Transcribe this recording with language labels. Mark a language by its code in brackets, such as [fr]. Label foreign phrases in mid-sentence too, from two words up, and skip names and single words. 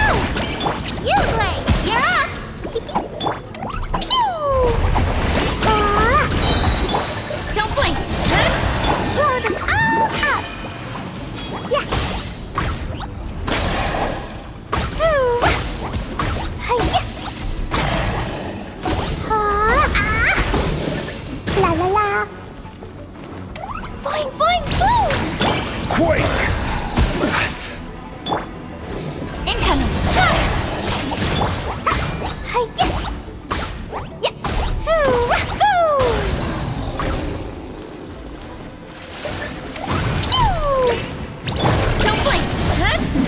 [en] You play! You're up! Pew! Don't blink! Huh? Blow them all up! Yeah! Hi-ya! La la la! Boing boing boom! Quake! Incoming! Hi-ya! Yeah! Don't blink! Huh?